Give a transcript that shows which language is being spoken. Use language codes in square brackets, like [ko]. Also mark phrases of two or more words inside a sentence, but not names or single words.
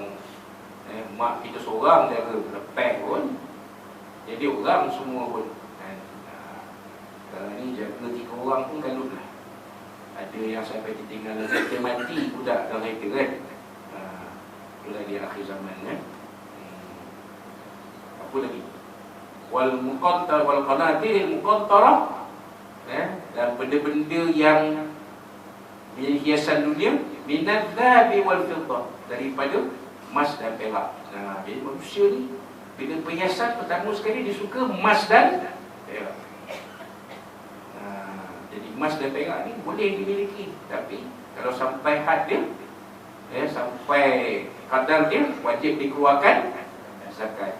[ms] Mak kita seorang jaga, lepas pun jadi orang semua pun kan. Sekarang ni jaga 3 orang pun kalut lah. Ada yang sampai tertinggal kereta mati budak dalam kereta kan. Itulah dia akhir zaman kan. Apa lagi? [ar] Wal muqantar wal qanatir muqantarah, [ms] dan benda-benda yang hiasan dunia, [ar] minadz zahabi wal fiddah, [ms] daripada emas dan perak. Jadi manusia ni bila perhiasan pertama sekali dia suka emas dan perak. Jadi emas dan perak ni boleh dimiliki, tapi kalau sampai had dia, sampai kadar dia, wajib dikeluarkan zakat.